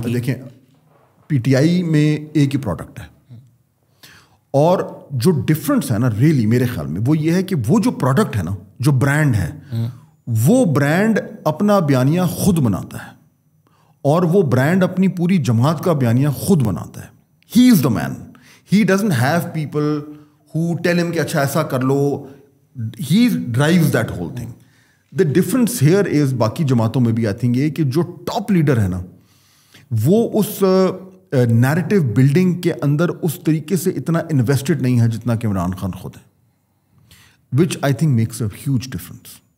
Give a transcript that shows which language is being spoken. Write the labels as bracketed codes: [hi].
[ur] دیکھیں P T I میں ایک ہی پروڈکٹ ہے, اور جو ڈفرنس ہے نا ریئلی میرے خیال میں وہ یہ ہے کہ وہ جو پروڈکٹ ہے نا, جو برانڈ ہے, وہ برانڈ اپنا بیانیہ خود بناتا ہے, اور وہ برانڈ اپنی پوری جماعت کا بیانیہ خود بناتا ہے. [en] He is the man. He doesn't have people who tell him [ur] کہ اچھا ایسا کر لو. [en] He drives that whole thing. The difference here is [ur] باقی جماعتوں میں بھی آئی تھنک یہ کہ جو ٹاپ لیڈر ہے نا وہ اس نیریٹو بلڈنگ کے اندر اس طریقے سے اتنا انویسٹڈ نہیں ہے جتنا کہ عمران خان خود ہے, [en] Which I think makes a huge difference.